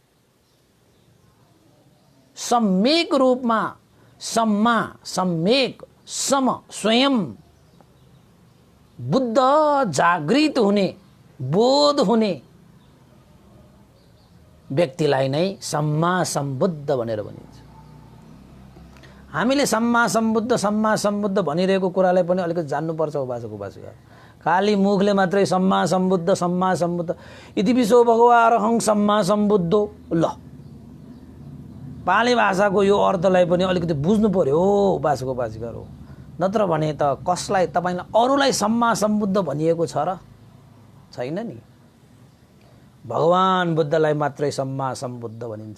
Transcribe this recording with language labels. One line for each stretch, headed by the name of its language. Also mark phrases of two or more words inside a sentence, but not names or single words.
Nepali: सम्यक रूपमा सम्मा, सम्यक, सम, स्वयं बुद्ध जागृत हुने, बोध हुने व्यक्तिलाई नै सम्मा सम्बुद्ध भनेर भनिन्छ। हामीले
Pali: सम्मा सम्बुद्ध भनिरहेको कुरालाई पनि अलिकति जान्नुपर्छ उपासक खाली मुखले मात्रै सम्मा सम्बुद्ध इति विश्व भगवारहं सम्मा सम्बुद्धो।
Nepali: ल पाली भाषाको यो अर्थलाई पनि अलिकति बुझ्नु पर्यो उपासकहरू, नत्र भने त कसलाई तपाईलाई अरूलाई सम्मा सम्बुद्ध भनिएको छ र? छैन नि। भगवान बुद्धलाई मात्रै सम्मा सम्बुद्ध भनिन्छ।